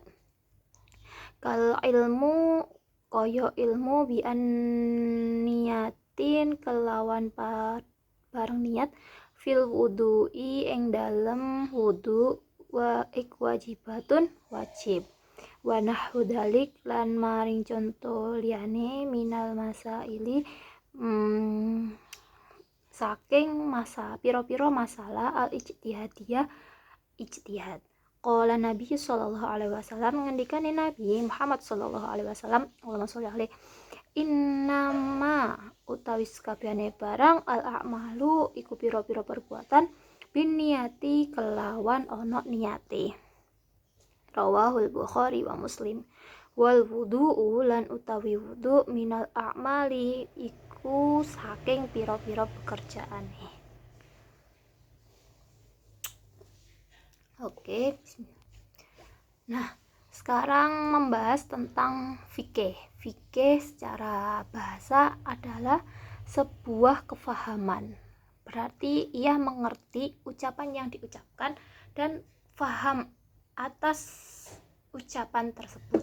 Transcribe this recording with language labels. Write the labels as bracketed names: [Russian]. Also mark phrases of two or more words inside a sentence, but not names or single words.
[Arabic] Kal ilmu [Javanese] kaya ilmu [Arabic] bi niyatin [Javanese] kelawan bareng niat [Arabic] fil wudu'i [Javanese] ing dalem wudu [Arabic] wa wajibatun [Javanese] wajib [Arabic] wa nahwu dalik [Javanese] lan maring contoh liyane [Arabic] minal masaili [Javanese] saking pira-pira masalah [Arabic] al ijtihadiyah [Javanese] ijtihad. [Arabic] Qala Nabi sallallahu alaihi wasallam, [Javanese] ngendikane Nabi Muhammad [Arabic] sallallahu alaihi wasallam, Allahumma sholli alaihi, [Javanese] innama utawi sakabehane barang [Arabic] al a'malu [Javanese] iku pira-pira perbuatan binniyati kelawan ana niyate. [Arabic] Rawahul Bukhari wa Muslim. Wal wudu'u [Javanese] lan utawi wudu [Arabic] minal a'mali [Javanese] iku saking pira-pira pekerjaane. [Indonesian] Oke. Nah, sekarang membahas tentang fikih. Fikih secara bahasa adalah sebuah kefahaman. Berarti ia mengerti ucapan yang diucapkan dan faham atas ucapan tersebut.